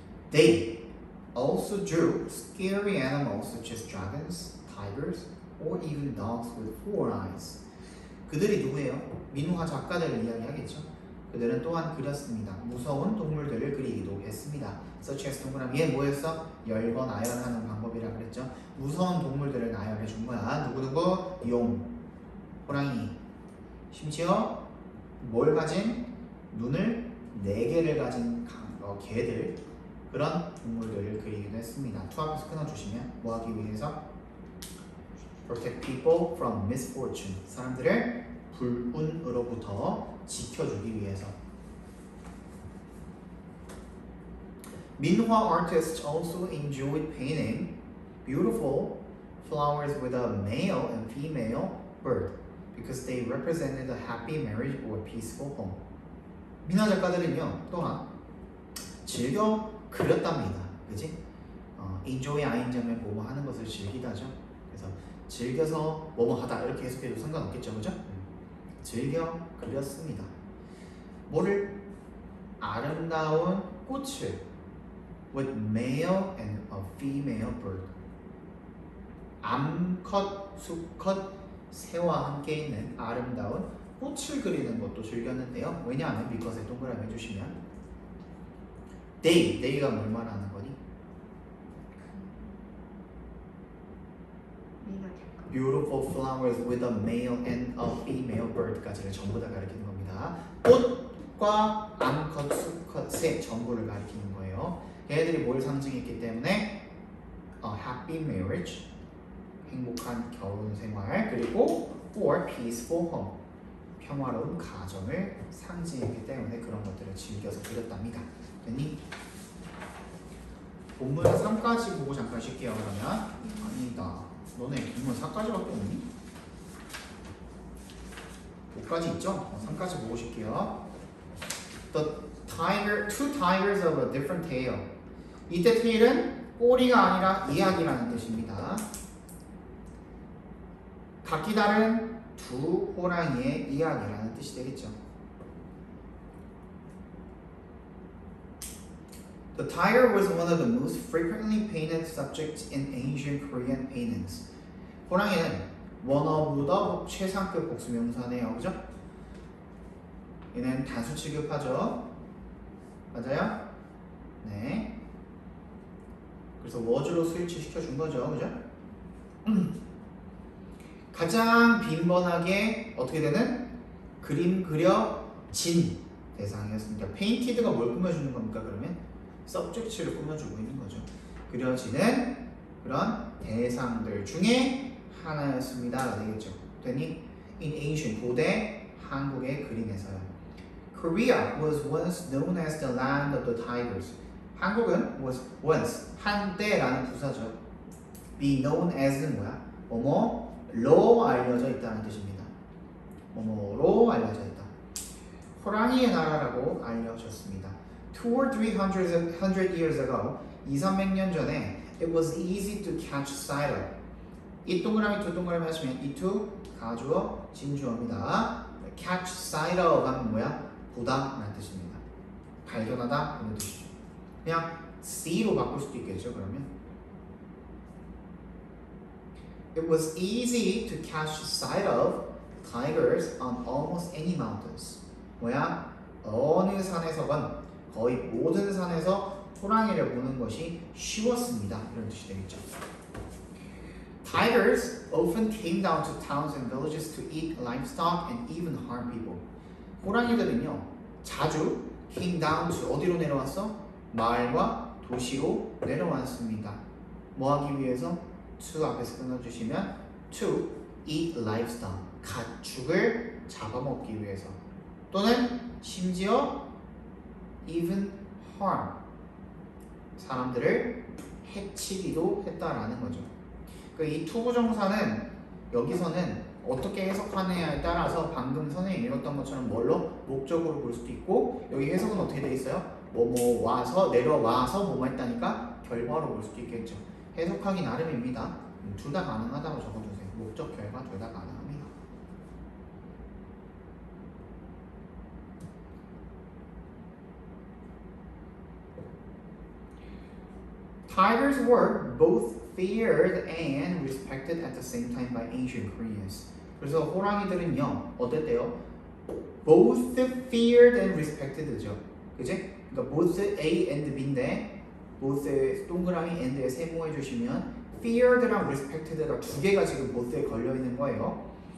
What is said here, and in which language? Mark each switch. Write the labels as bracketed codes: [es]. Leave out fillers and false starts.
[en] They also drew scary animals such as dragons, tigers, or even dogs with 4 eyes. [ko] 그들이 누구예요? 민화 작가들을 이야기하겠죠. 그들은 또한 그렸습니다. 무서운 동물들을 그리기도 했습니다. [en] such as [ko] 동그라미 얘 뭐였어? 열거 나열하는 방법이라 그랬죠. 무서운 동물들을 나열해 준 거야. 누구누구? 용, 호랑이, 심지어 뭘 가진? 눈을 4개를 가진 개들, 그런 동물들을 그리기도 했습니다. 투합해서 끊어주시면 뭐 하기 위해서? [en] protect people from misfortune. [ko] 사람들을 불운으로부터 지켜주기 위해서. [en] 민화 artists also enjoyed painting beautiful flowers with a male and female bird because they represented a happy marriage or peaceful home. [ko] 민화 작가들은요 또한 즐겨 그렸답니다. 그지? enjoy 아인점에 뭐뭐 하는 것을 즐기다죠. 그래서 즐겨서 뭐뭐 하다 이렇게 해석해도 상관없겠죠, 그죠? 즐겨 그렸습니다. 뭐를? 아름다운 꽃을 [en] with male and a female bird. [ko] 암컷, 수컷, 새와 함께 있는 아름다운 꽃을 그리는 것도 즐겼는데요. 왜냐하면 because 동그라미 해주시면 they가 뭘 말하는 거니? [en] Beautiful flowers with a male and a female bird까지를 [ko] 전부 다 가리키는 겁니다. 꽃과 암컷, 수컷, 새 전부를 가리키는 거예요. 얘네들이 뭘 상징했기 때문에 [en] a happy marriage, [ko] 행복한 결혼 생활, 그리고 [en] or peaceful home, [ko] 평화로운 가정을 상징했기 때문에 그런 것들을 즐겨서 그렸답니다. 됐니? 본문 3까지 보고 잠깐 쉴게요. 그러면 아니다. 너네 본문 4까지밖에 없니? 5까지 있죠? 3까지 보고 쉴게요. [en] The tiger, two tigers of a different tail. [ko] 이때 tail은 꼬리가 아니라 이야기라는 뜻입니다. 각기 다른 두 호랑이의 이야기라는 뜻이 되겠죠. [en] The tiger was one of the most frequently painted subjects in ancient Korean paintings. [ko] 호랑이는 [en] one of the [ko] 최상급 복수명사네요, 그죠? 얘는 단수 취급하죠. 맞아요? 네. 그래서 was로 스위치 시켜준 거죠, 그죠? 가장 빈번하게 어떻게 되는 그림 그려진 대상이었습니다. 페인티드가 뭘 꾸며주는 겁니까? 그러면 subject를 꾸며주고 있는 거죠. 그려지는 그런 대상들 중에 하나였습니다. 되겠죠. 됐니? [en] In ancient [ko] 고대 한국의 그림에서요. [en] Korea was once known as the land of the tigers. [ko] 한국은 [en] was once [ko] 한때라는 부사죠. [en] Be known as [ko] 는 뭐야? 뭐뭐로 알려져 있다는 뜻입니다. 뭐뭐로 알려져 있다. 호랑이의 나라라고 알려졌습니다. [en] 2 or 300 years ago, [ko] 200~300년 전에 [en] it was easy to catch sight of. [ko] 이 동그라미 두 동그라미 하시면 이 two 가주어 진주어입니다. [en] catch sight of [ko] 하면 뭐야? 보다 라는 뜻입니다. 발견하다 이런 뜻이죠. 그냥 see로 바꿀 수도 있겠죠. 그러면 [en] It was easy to catch sight of tigers on almost any mountains. [ko] 뭐야? 어느 산에서건 거의 모든 산에서 호랑이를 보는 것이 쉬웠습니다. 이런 뜻이 되겠죠. [en] Tigers often came down to towns and villages to eat livestock and even harm people. [ko] 호랑이들은요, 자주 [en] came down to [ko] 어디로 내려왔어? 마을과 도시로 내려왔습니다. 뭐 하기 위해서? to 앞에서 끊어주시면 [en] to eat livestock, [ko] 가축을 잡아먹기 위해서 또는 심지어 [en] even harm, [ko] 사람들을 해치기도 했다라는 거죠. 이 투부정사는 여기서는 어떻게 해석하느냐에 따라서 방금 선생님이 읽었던 것처럼 뭘로? 목적으로 볼 수도 있고 여기 해석은 어떻게 돼 있어요? 뭐뭐 와서 내려와서 뭐뭐 했다니까 결과로 볼 수도 있겠죠. 해석하기 나름입니다. 둘 다 가능하다고 적어주세요. 목적, 결과 둘 다 가능합니다. [en] Tigers were both feared and respected at the same time by ancient Koreans. [ko] 그래서 호랑이들은요, 어땠대요? [en] Both feared and respected죠. [ko] 그지? 그러니까 [en] both A and B [ko] 인데 both의 동그라미 and에 세모해 주시면 feared랑 respected가 두 개가 지금 both에 걸려 있는 거예요.